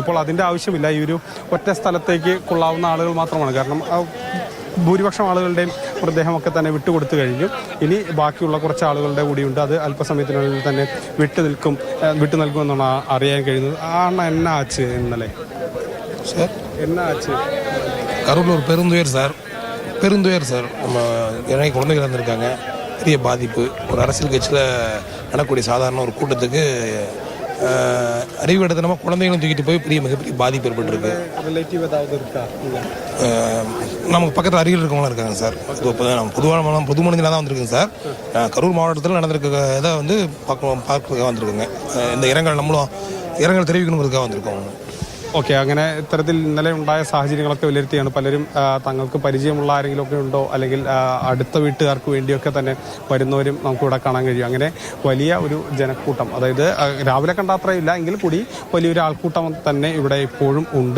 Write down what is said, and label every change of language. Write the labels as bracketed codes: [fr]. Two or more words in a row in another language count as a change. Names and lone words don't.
[ml] ഇപ്പോൾ അതിൻ്റെ ആവശ്യമില്ല. ഈ ഒരു ഒറ്റ സ്ഥലത്തേക്ക് കൊള്ളാവുന്ന ആളുകൾ മാത്രമാണ്. കാരണം ഭൂരിപക്ഷം ആളുകളുടെയും മൃതദേഹമൊക്കെ തന്നെ വിട്ടുകൊടുത്തു കഴിഞ്ഞു. ഇനി ബാക്കിയുള്ള കുറച്ച് ആളുകളുടെ കൂടിയുണ്ട്. അത് അല്പസമയത്തിനുള്ളിൽ തന്നെ വിട്ടു നൽകുമെന്നാണ് അറിയാൻ കഴിയുന്നത്. [ta] என்னா ஆச்சு ഇന്നലെ சார் என்ன ஆச்சு? கரூர் பெருந்துயர் சார் நம்ம நிறைய குழந்தைகள் இருந்திருக்காங்க. பெரிய பாதிப்பு. ஒரு அரசியல் கட்சியில் நடக்கக்கூடிய சாதாரண ஒரு கூட்டத்துக்கு அறிவுடத்தனமாக குழந்தைகளும் தூக்கிட்டு போய் மிகப்பெரிய பாதிப்பு ஏற்பட்டிருக்கு. ரிலேட்டிவ் ஏதாவது இருக்கா? நமக்கு பக்கத்தில் அருகில் இருக்கவங்களாம் இருக்காங்க சார். நம்ம பொது மனிதனாக தான் வந்திருக்குங்க சார். கரூர் மாவட்டத்தில் நடந்திருக்க இதை வந்து பார்க்க வந்திருக்குங்க. இந்த இரங்கல் தெரிவிக்கணுங்கிறதுக்காக வந்திருக்கோம். [ml] ഓക്കെ, അങ്ങനെ ഇത്തരത്തിൽ ഇന്നലെ ഉണ്ടായ സാഹചര്യങ്ങളൊക്കെ വിലയിരുത്തിയാണ് പലരും തങ്ങൾക്ക് പരിചയമുള്ള ആരെങ്കിലുമൊക്കെ ഉണ്ടോ അല്ലെങ്കിൽ അടുത്ത വീട്ടുകാർക്ക് വേണ്ടിയൊക്കെ തന്നെ വരുന്നവരും നമുക്കിവിടെ കാണാൻ കഴിയും. അങ്ങനെ വലിയ ഒരു ജനക്കൂട്ടം, അതായത് രാവിലെ കണ്ട അത്രയില്ല എങ്കിൽ കൂടി വലിയൊരു ആൾക്കൂട്ടം തന്നെ ഇവിടെ ഇപ്പോഴും ഉണ്ട്.